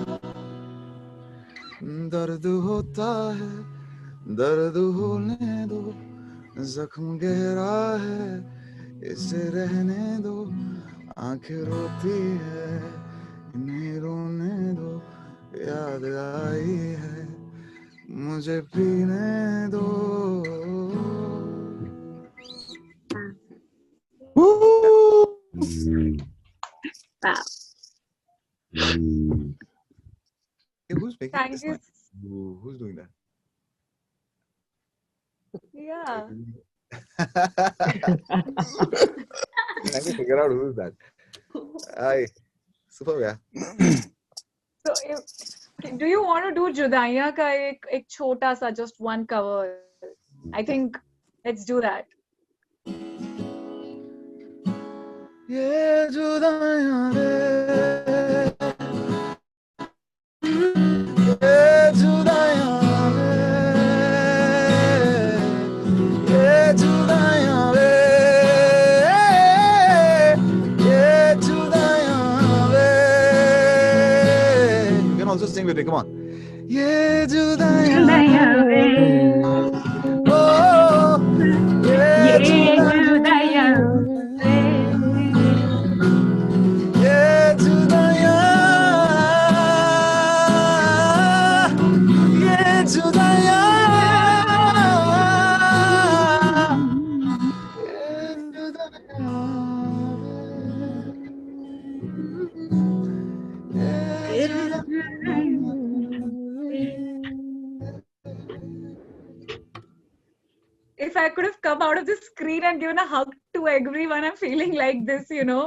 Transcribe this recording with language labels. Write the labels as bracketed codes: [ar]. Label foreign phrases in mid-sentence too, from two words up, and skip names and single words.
[hi] दर्द होता है दर्द होने दो, जख्म गहरा है इसे रहने दो, आंखें रोती है इन्हें रोने दो, याद आई है मुझे पीने दो। [en] Who's making Thank this you. noise? Who's doing that? Yeah. Trying to figure out who's that. Aye, super yeah. So do you want to do [hi] जुदाइयां का एक छोटा सा, [en] just one cover? I think let's do that. [hi] ये जुदाइयां रे, ये जुदाइयां रे, ये जुदाइयां रे, ये जुदाइयां रे. [en] You can also sing with me, come on. [hi] ये जुदाइयां रे, oh, ये जुदाइयां रे, ये जुदाइयां, ये जुदाइयां, ये [en] If I could have come out of the screen and given a hug to everyone, I'm feeling like this, you know.